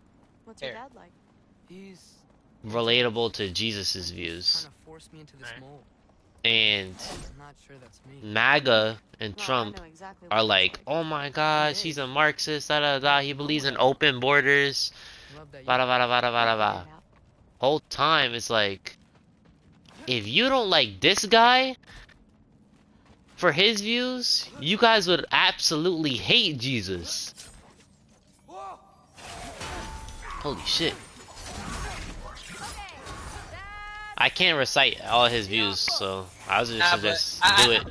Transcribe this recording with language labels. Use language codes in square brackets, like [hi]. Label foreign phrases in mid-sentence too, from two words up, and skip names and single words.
[en] What's your Fair. dad like? He's relatable to Jesus's trying views. to force me into this Alright. mold. And I'm not sure that's me. MAGA and Well, I Trump know exactly are what like, that's like. oh my gosh, he's a Marxist, da da da, he believes in open borders, Love that you bada bada bada bada Figure bada. it out. Whole time it's like, if you don't like this guy for his views, you guys would absolutely hate Jesus. Holy shit. I can't recite all his views, so I was just suggest do it.